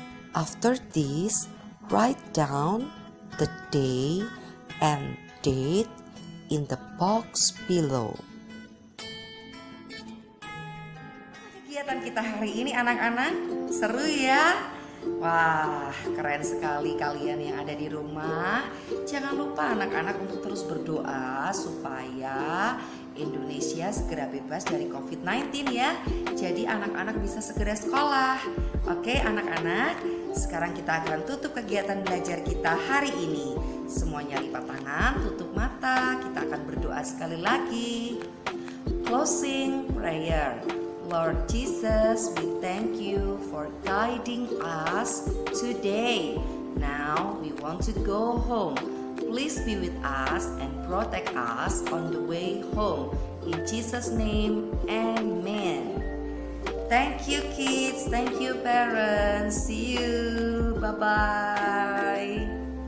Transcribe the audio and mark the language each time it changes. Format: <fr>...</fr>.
<en>After this, write down the day and date in the box below.</en> <id>Kegiatan kita hari ini anak-anak seru ya. Wah, keren sekali kalian yang ada di rumah. Jangan lupa anak-anak untuk terus berdoa supaya Indonesia segera bebas dari COVID-19 ya. Jadi anak-anak bisa segera sekolah. Oke anak-anak, sekarang kita akan tutup kegiatan belajar kita hari ini. Semuanya lipat tangan, tutup mata. Kita akan berdoa sekali lagi.</id> <en>Closing prayer. Lord Jesus, we thank you for guiding us today. Now we want to go home. Please be with us and protect us on the way home. In Jesus' name, amen. Thank you kids, thank you parents. See you, bye-bye.</en>